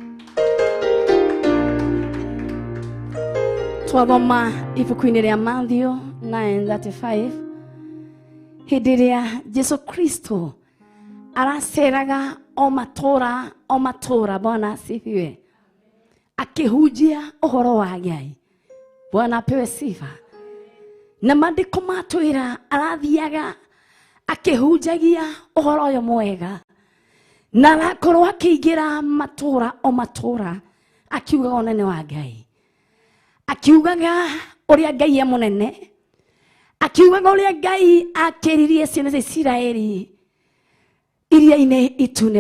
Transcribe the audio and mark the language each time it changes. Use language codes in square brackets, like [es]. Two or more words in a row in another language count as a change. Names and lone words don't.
[ki] Twagoma ibuku-ini ria Matthew 9:35. Hindi ria Jesu Kristo araceraga o matura [sw] Bwana asifiwe. [ki] Akihujia uhoro wa Ngai. [sw] Bwana apewe sifa. [ki] Na maandiko matwira arathiaga akihujagia uhoro uyu mwega. Na arakorwo akiingira matura akiugaga unene wa Ngai, akiugaga uria Ngai e munene, akiugaga uria Ngai akiririe ciana cia Isiraeli iria-ini itune.